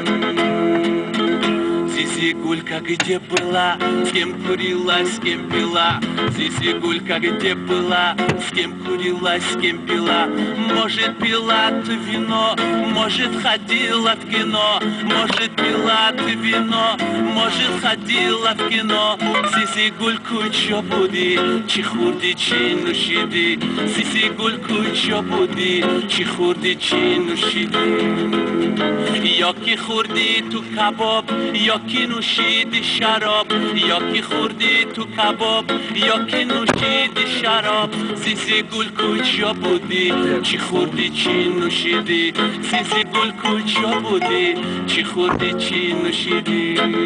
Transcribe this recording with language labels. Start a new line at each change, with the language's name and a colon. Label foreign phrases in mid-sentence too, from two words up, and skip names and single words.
Russian: Зизигулька, где была, с кем курила, с кем пила? Зизигулька, где была, с кем курила, с кем пила? Может, пила ты вино, может, ходила в кино. Может, пила ты вино, может, ходила в кино.
Tajik: Зизигульку, чё буди, чихурди, чину шиди. Зизигульку, чё буди, чихурди, чину шиди. Йоки хурди ту кабоб,
Persian: یاکی نوشیدی شراب یاکی خوردی تو کباب یاکی نوشیدی شراب زیزی گل کجا بودی چی خوردی چی نوشیدی زیزی گل کجا بودی چی خوردی چی نوشیدی